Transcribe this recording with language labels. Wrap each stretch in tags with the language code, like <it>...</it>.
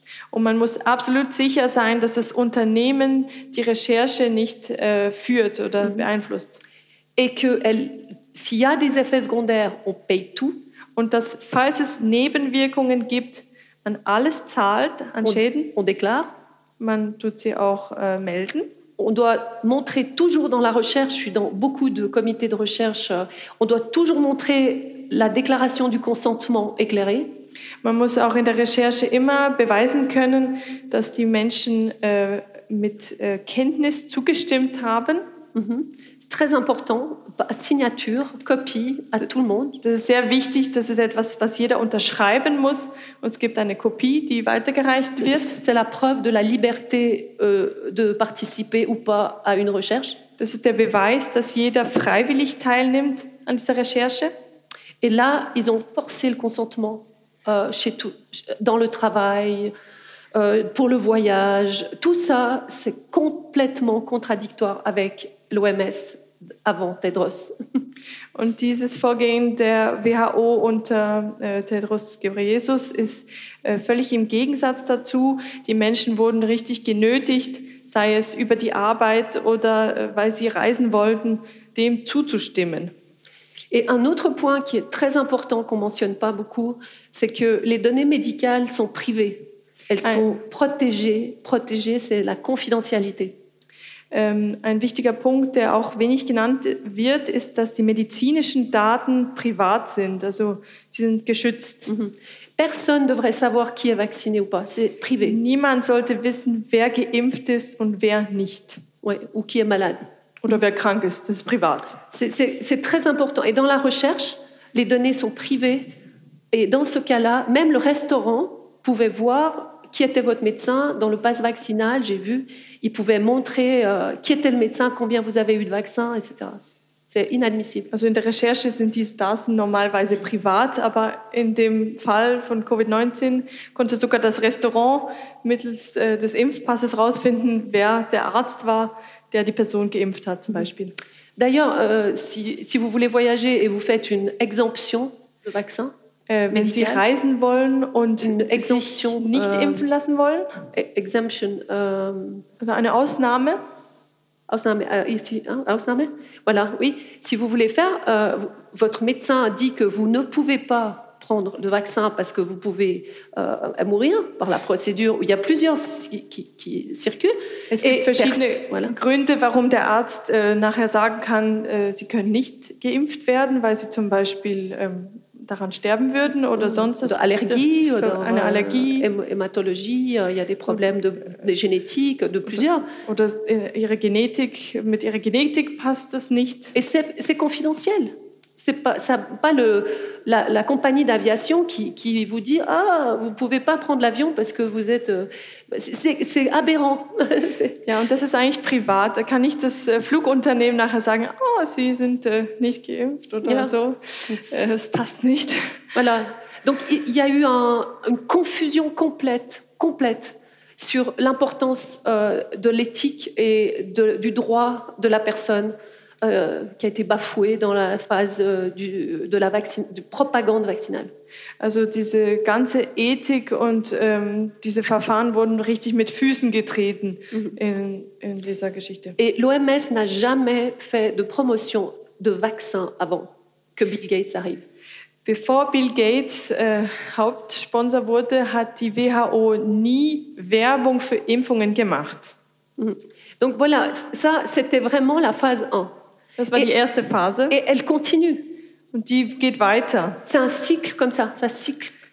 <de>Und man muss absolut sicher sein, dass das Unternehmen die Recherche nicht führt oder beeinflusst.</de> <fr>Et que elle, s'il y a des effets secondaires, on paye tout.</fr> <de>Und dass, falls es Nebenwirkungen gibt, man alles zahlt an</de> <fr>on,</fr> <de>Schäden.</de> <fr>On déclare.</fr> <de>Man tut sie auch melden.</de> <fr>On doit montrer toujours dans la recherche, je suis dans beaucoup de comités de recherche, on doit toujours montrer la déclaration du consentement éclairée.</fr> <de>Man muss auch in der Recherche immer beweisen können, dass die Menschen mit Kenntnis zugestimmt haben. Mm-hmm.</de> <fr>très important, Signature, Kopie, à tout le monde.</fr> <de>Das ist sehr wichtig, das ist etwas, was jeder unterschreiben muss. Und es gibt eine Kopie, die weitergereicht wird.</de> <fr>C'est la preuve de la liberté de participer ou pas à une recherche.</fr> <de>Das ist der Beweis, dass jeder freiwillig teilnimmt an dieser Recherche.</de> <fr>Et là, ils ont forcé le consentement chez tout, dans le travail, pour le voyage. Tout ça, c'est complètement contradictoire avec l'OMS avant Tedros.</fr> <de>Und dieses Vorgehen der WHO unter Tedros Ghebreyesus ist völlig im Gegensatz dazu. Die Menschen wurden richtig genötigt, sei es über die Arbeit oder weil sie reisen wollten, dem zuzustimmen.</de> <fr>Et un autre point qui est très important qu'on mentionne pas beaucoup, c'est que les données médicales sont privées. Elles sont protégées. Protégées, c'est la confidentialité.</fr> <de>Ein wichtiger Punkt, der auch wenig genannt wird, ist, dass die medizinischen Daten privat sind. Also sie sind geschützt.</de> <fr>Personne devrait savoir qui est vacciné ou pas. C'est privé.</fr> <de>Niemand sollte wissen, wer geimpft ist und wer nicht.</de> <fr>Ouais, ou qui est malade.</fr> <de>Oder wer krank ist. Das ist privat.</de> <fr>C'est très important. Et dans la recherche, les données sont privées. Et dans ce cas-là, même le restaurant pouvait voir qui était votre médecin. Dans le pass vaccinal, j'ai vu, il pouvait montrer qui était le médecin, combien vous avez eu de vaccins, etc. C'est inadmissible.</fr> <de>Also in der Recherche sind diese Daten normalerweise privat, aber in dem Fall von Covid-19 konnte sogar das Restaurant mittels des Impfpasses rausfinden, wer der Arzt war, der die Person geimpft hat, zum Beispiel.</de> <fr>D'ailleurs, si vous voulez voyager et vous faites une exemption de vaccin,</fr> <de>wenn Sie reisen wollen und sich nicht impfen lassen wollen,</de> <fr>exemption,</fr> <de>also eine Ausnahme.</de> <fr>Ausnahme, ici, hein, Ausnahme. Voilà, oui. Si vous voulez faire, votre médecin dit que vous ne pouvez pas prendre le vaccin parce que vous pouvez mourir par la procédure. Il y a plusieurs qui circulent.</fr> <de>Es gibt verschiedene Gründe, warum der Arzt nachher sagen kann, Sie können nicht geimpft werden, weil Sie zum Beispiel daran sterben würden oder sonst oder Allergie oder eine Allergie,</de> <fr>Hämatologie, il y a des problèmes de génétique de plusieurs</fr> <de>oder ihre Genetik, mit ihrer Genetik passt es nicht.</de> <fr>Et c'est confidentiel. C'est pas la compagnie d'aviation qui vous dit ah, vous pouvez pas prendre l'avion parce que vous êtes c'est aberrant.</fr> <de>Ja, und das ist eigentlich privat. Da kann nicht das Flugunternehmen nachher sagen, oh, sie sind nicht geimpft oder ja. So. Das passt nicht.</de> <fr>Voilà. Donc il y a eu une confusion complète sur l'importance de l'éthique et du droit de la personne. Qui a été bafoué dans la phase de propagande vaccinale.</fr> <de>Also diese ganze Ethik und diese Verfahren wurden richtig mit Füßen getreten in dieser Geschichte.</de> <fr>Et l'OMS n'a jamais fait de promotion de vaccin avant que Bill Gates arrive.</fr> <de>Bevor Bill Gates Hauptsponsor wurde, hat die WHO nie Werbung für Impfungen gemacht.</de> <fr>Donc voilà, ça c'était vraiment la phase 1.</fr> <de>Das war die erste Phase.</de> <fr>Et elle continue.</fr> <de>Und die geht weiter.</de> <fr>C'est un cycle comme ça, c'est un cycle.</fr>